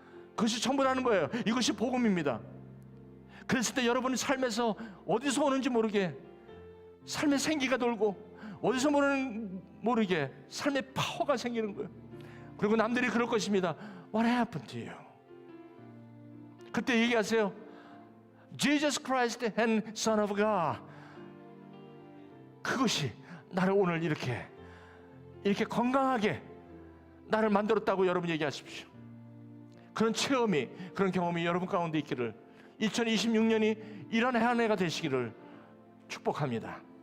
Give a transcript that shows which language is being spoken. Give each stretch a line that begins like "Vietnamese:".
Korean: 그것이 전부라는 거예요. 이것이 복음입니다. 그랬을 때 여러분의 삶에서 어디서 오는지 모르게 삶의 생기가 돌고 어디서 모르게 삶의 파워가 생기는 거예요. 그리고 남들이 그럴 것입니다.
English: What happened to you?
Korean: 그때 얘기하세요.
English: Jesus Christ and Son of God.
Korean: 그것이 나를 오늘 이렇게 건강하게 나를 만들었다고 여러분 얘기하십시오. 그런 체험이, 그런 경험이 여러분 가운데 있기를 2026년이 이런 한 해가 되시기를 축복합니다.